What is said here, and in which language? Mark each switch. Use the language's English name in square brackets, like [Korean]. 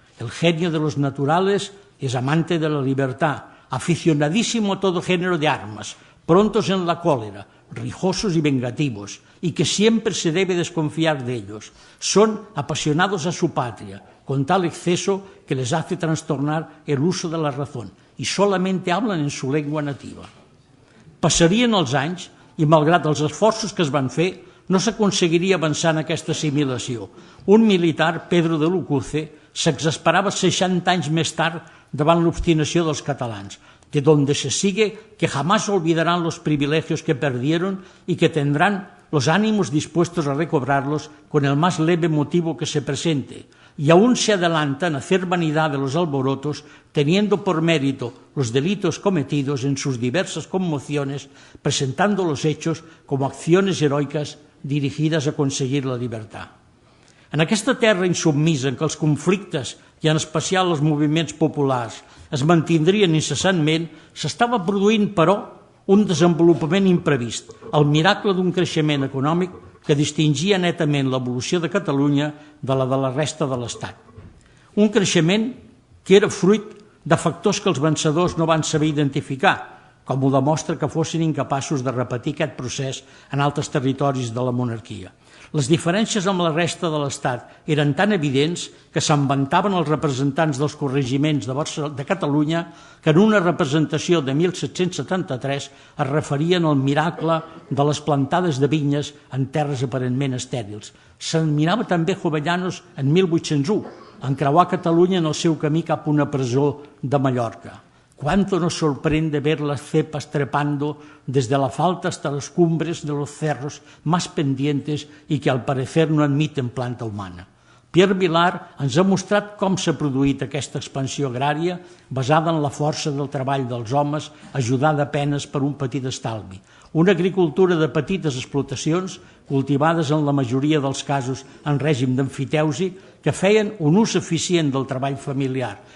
[Spanish] El genio de los naturales es amante de la libertad, aficionadísimo a todo género de armas, prontos en la cólera, rijosos y vengativos, y que siempre se debe desconfiar de ellos. Son apasionados a su patria, con tal exceso que les hace trastornar el uso de la razón, y solamente hablan en su lengua nativa. [Catalan] Passarien els anys, i malgrat els esforços que es van fer, no s'aconseguiria avançar en aquesta assimilació. Un militar, Pedro de Lucuce, s'exasperava 60 anys més tard davant l'obstinació dels catalans, [Spanish] de donde se sigue que jamás olvidarán los privilegios que perdieron y que tendrán los ánimos dispuestos a recobrarlos con el más leve motivo que se presente, y aún se adelantan a hacer vanidad de los alborotos, teniendo por mérito los delitos cometidos en sus diversas conmociones, presentando los hechos como acciones heroicas dirigides a conseguir la libertad. [Catalan] En aquesta terra insubmisa en què els conflictes, i en especial els moviments populars, es mantindrien incessantment, s'estava produint, però, un desenvolupament imprevist, el miracle d'un creixement econòmic que distingia netament l'evolució de Catalunya de la resta de l'Estat. Un creixement que era fruit de factors que els vencedors no van saber identificar, com ho demostra que fossin incapaços de repetir aquest procés en altres territoris de la monarquia. Les diferències amb la resta de l'Estat eren tan evidents que se'n vantaven els representants dels corregiments de Catalunya que en una representació de 1773 es referien al miracle de les plantades de vinyes en terres aparentment estèrils. Se'n mirava també Jovellanos en 1801, encreuar Catalunya en el seu camí cap a una presó de Mallorca. [Spanish] Cuánto nos sorprende ver las cepas trepando desde la falda hasta las cumbres de los cerros más pendientes y que al parecer no admiten planta humana. [Catalan] Pierre Vilar ens ha mostrat com s'ha produït aquesta expansió agrària basada en la força del treball dels homes ajudada a penes per un petit estalvi. Una agricultura de petites explotacions cultivades en la majoria dels casos en règim d'emfiteusi que feien un ús eficient del treball familiar.